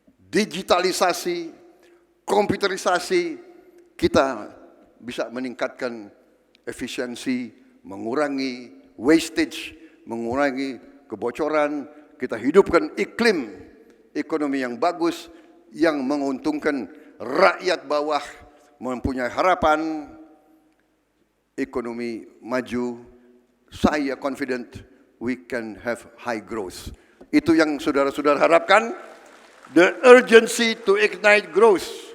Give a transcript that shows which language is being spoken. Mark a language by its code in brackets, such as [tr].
[id] digitalisasi, komputerisasi, kita bisa meningkatkan efisiensi, mengurangi wastage, mengurangi kebocoran, kita hidupkan iklim ekonomi yang bagus, yang menguntungkan rakyat bawah, mempunyai harapan, ekonomi maju. Saya [en] confident we can have high growth. [id] Itu yang saudara-saudara harapkan. [en] The urgency to ignite growth.